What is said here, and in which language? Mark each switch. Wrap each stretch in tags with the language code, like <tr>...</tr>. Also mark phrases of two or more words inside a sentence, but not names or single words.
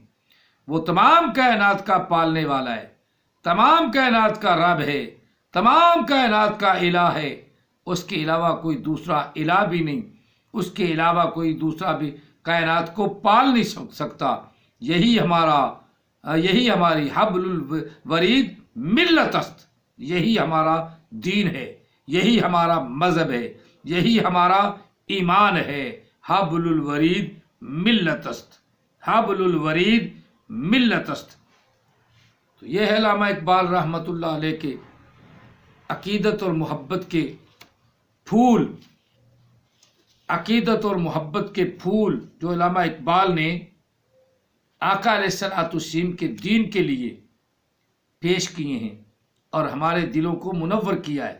<ur>وہ تمام کائنات کا پالنے والا ہے، تمام کائنات کا رب ہے، تمام کائنات کا الہ ہے، اس کے علاوہ کوئی دوسرا الہ بھی نہیں، اس کے علاوہ کوئی دوسرا بھی کائنات کو پال نہیں سکتا۔ یہی ہماری</ur> <fa>حبل الورید ملت است،</fa> <ur>یہی ہمارا دین ہے، یہی ہمارا مذہب ہے، یہی ہمارا ایمان ہے۔</ur> <fa>حبل الورید ملت است، حبل الورید ملت است۔</fa> <ur>تو یہ ہے علامہ اقبال</ur> <ar>رحمۃ اللہ علیہ</ar> <ur>کے عقیدت اور محبت کے پھول، عقیدت اور محبت کے پھول جو علامہ اقبال نے آقا</ur> <ar>علیہ الصلوۃ والتسلیم</ar> <ur>کے دین کے لیے پیش کیے ہیں اور ہمارے دلوں کو منور کیا ہے۔</ur>